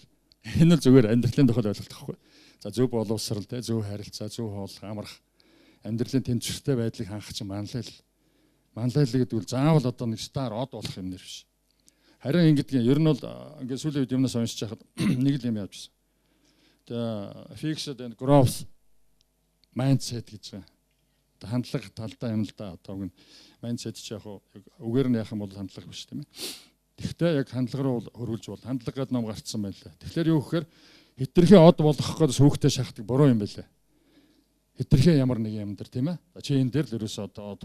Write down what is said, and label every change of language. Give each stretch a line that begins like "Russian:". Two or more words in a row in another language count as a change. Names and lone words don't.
Mongolian: Энэ л зүгээр амьдралын тохиол ойлголт байхгүй. За зөв боловсрал, зөв харилцаа, зөв хооллох, амрах, амьдралын тэнцвэртэй байдлыг хангах чинь манлайлал. Манлайлал гэдэг нь заавал одоо нэг стар од болох юм нэр биш. Харин ингэдэг ер нь бол ингээд сүүлийн үед юмнаас уншиж байхад нэг л юм явж байна. Тэгээ
English: fixed and growth mindset
Mongolian: гэж байгаа. Одоо хандлага талдаа юм л да. Одоо mindset ч яг үгээр нь яах юм бол хандлага биш тийм ээ. Тэгвэл яг хандлага руу хөрвүүлж бол хандлага гэдэг ном гарцсан байлаа. Тэгэхээр юу гэхээр хитрхи од болгох гээд сүхтэй шахдаг буруу юм байлаа. Хитрхи ямар нэг юм дэр тийм ээ. Чи энэ дээр л ерөөсөө одоо од.